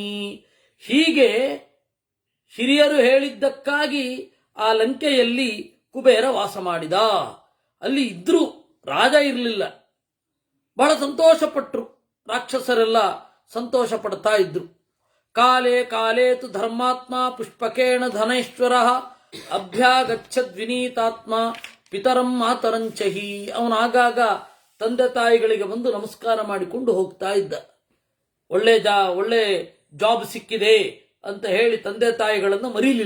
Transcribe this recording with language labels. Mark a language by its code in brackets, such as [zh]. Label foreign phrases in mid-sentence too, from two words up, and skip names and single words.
[kn] ಹೀಗೆ ಹಿರಿಯರು ಹೇಳಿದ್ದಕ್ಕಾಗಿ ಆ ಲಂಕೆಯಲ್ಲಿ ಕುಬೇರ ವಾಸ ಮಾಡಿದ. ಅಲ್ಲಿ ಇದ್ರು, ರಾಜ ಇರಲಿಲ್ಲ. ಬಹಳ ಸಂತೋಷಪಟ್ಟರು, ರಾಕ್ಷಸರೆಲ್ಲ ಸಂತೋಷ ಪಡ್ತಾ ಇದ್ರು. [sa] ಕಾಲೇ ಕಾಲೇ ತು ಧರ್ಮಾತ್ಮ ಪುಷ್ಪಕೇಣ ಧನೇಶ್ವರ ಅಭ್ಯಾಗಚ್ಚದ್ವಿನೀತಾತ್ಮ ಪಿತರಂ ಮಾತರಂಚಹಿ. [kn] ಅವನು ಆಗಾಗ ತಂದೆ ತಾಯಿಗಳಿಗೆ ಬಂದು ನಮಸ್ಕಾರ ಮಾಡಿಕೊಂಡು ಹೋಗ್ತಾ ಇದ್ದ. ಒಳ್ಳೆ ಜಾಬ್ ಸಿಕ್ಕಿದೆ ಅಂತ ಹೇಳಿ ತಂದೆ ತಾಯಿಗಳನ್ನು ಮರೀಲಿಲ್ಲ.